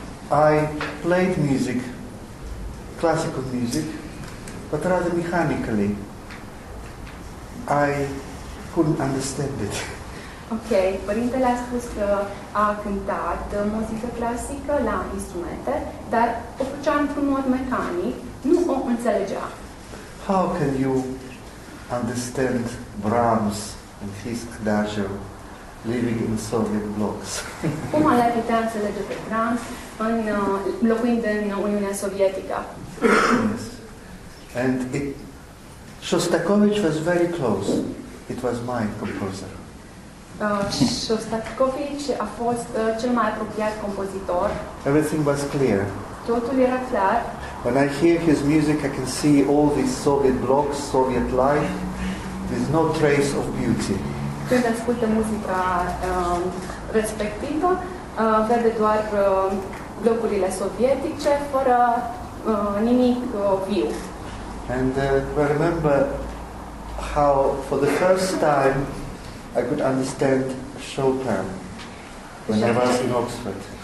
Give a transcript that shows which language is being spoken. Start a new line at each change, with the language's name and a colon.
English: I played music, classical music, but rather mechanically. I couldn't understand it.
Romanian: Ok, Părintele a spus că a cântat muzică clasică la instrumente, dar o făcea într-un mod mecanic, nu o înțelegea.
English: How can you understand Brahms and his adagio living in Soviet blocks?
Romanian: Cum le-ar putea înțelege pe Brahms locuind în Uniunea Sovietică?
English: Yes. And Shostakovich was very close. It was my composer.
Romanian: Shostakovich a fost cel mai apropiat compozitor.
English: Everything was clear.
Romanian: Totul era clar.
English: When I hear his music, I can see all these Soviet blocks, Soviet life. There's no trace of beauty.
Romanian: Când ascultă muzica respectivă, vede doar blocurile sovietice, fără nimic viu.
English: And I remember how, for the first time, I could understand Chopin when I was in Oxford.